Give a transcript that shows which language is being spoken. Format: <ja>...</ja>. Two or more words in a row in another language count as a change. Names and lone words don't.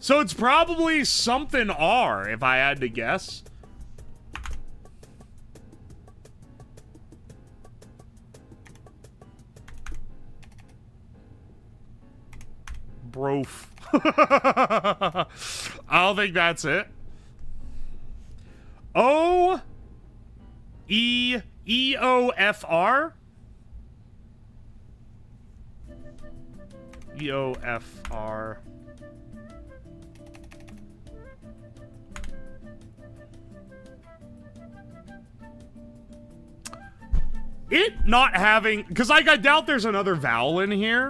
<en>So it's probably something R, if I had to guess. Brof. I don't think that's it. O-E-E-O-F-R? E-O-F-R. It not having... Because, like, I doubt there's another vowel in here.</en>